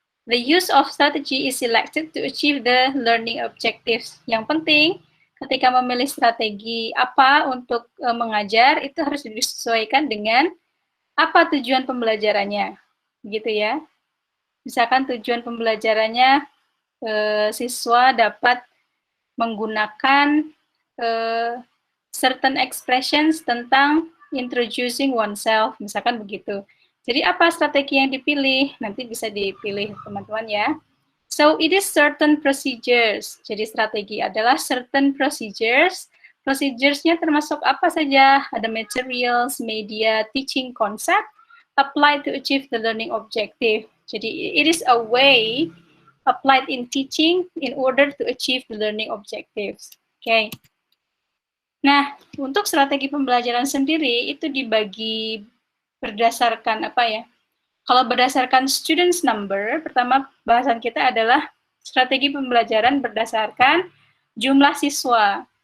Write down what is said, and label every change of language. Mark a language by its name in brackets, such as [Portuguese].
[English] The use of strategy is selected to achieve the learning objectives. [Indonesian] Yang penting, ketika memilih strategi apa untuk mengajar, itu harus disesuaikan dengan apa tujuan pembelajarannya. Gitu ya. Misalkan tujuan pembelajarannya, siswa dapat menggunakan certain expressions tentang introducing oneself, misalkan begitu. Jadi apa strategi yang dipilih? Nanti bisa dipilih teman-teman ya. [English] So it is certain procedures. [Indonesian] Jadi strategi adalah certain procedures. Procedures-nya termasuk apa saja? Ada [English] materials, media, teaching concept, applied to achieve the learning objective. [Indonesian] Jadi [English] it is a way applied in teaching in order to achieve the learning objectives. Okay. [Indonesian] Nah, untuk strategi pembelajaran sendiri itu dibagi berdasarkan apa ya? Kalau berdasarkan students number, pertama bahasan kita adalah strategi pembelajaran berdasarkan jumlah siswa.